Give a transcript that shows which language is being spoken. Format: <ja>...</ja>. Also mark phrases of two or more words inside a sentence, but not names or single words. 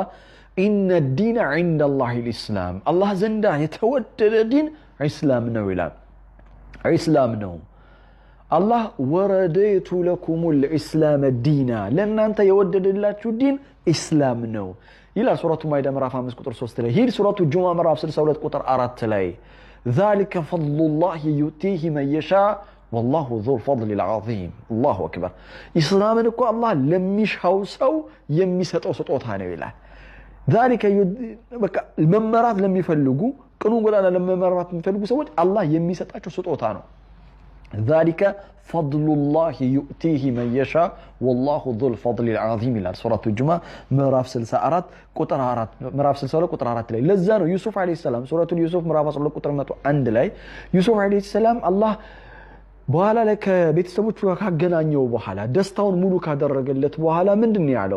<ar>إن الدين عند الله الإسلام</ar> <am>አላህ ዘንዳ የተወደደ ዲን ኢስላም ነው ይላል። ኢስላም ነው። አላህ</am> <ar>ورضيت لكم الإسلام دينا</ar> <am>ለእናንተ የወደደላችሁ ዲን ኢስላም ነው ይላል ሱረቱ ማኢዳ ምዕራፍ 5 ቁጥር 3 ላይ። ሂድ ሱረቱ ጁሙዓ ምዕራፍ 62 ቁጥር 4 ላይ</am> <ar>ذلك فضل الله يؤتيه من يشاء والله ذو الفضل العظيم الله اكبر።</ar> <am>ኢስላምን እኮ አላህ ለሚሻው ሰው የሚሰጠው ስጦታ ነው ይላል። ذلك በቃ መመራት ለሚፈልጉ ቅኑ ጎዳና ለመመራት የሚፈልጉ ሰዎች አላህ የሚሰጣቸው ስጦታ ነው።</am> <ar>ذلك فضل الله يؤتيه من يشاء والله ذو الفضل العظيم</ar> <am>ይላል ሱረቱ ጁሙዓ ምዕራፍ 64 ቁጥር 4 ምዕራፍ 62 ቁጥር 4 ላይ። ለዛ ነው ዩሱፍ</am> <ar>عليه السلام</ar> <am>ሱረቱ ዩሱፍ ምዕራፍ 12 ቁጥር 101 ላይ ዩሱፍ</am> <ar>عليه السلام</ar> <am>አላህ በኋላ ላይ ከቤተሰቦቹ ጋር ካገናኘው በኋላ ደስታውን ሙሉ ካደረገለት በኋላ ምንድነው ያለው?</am>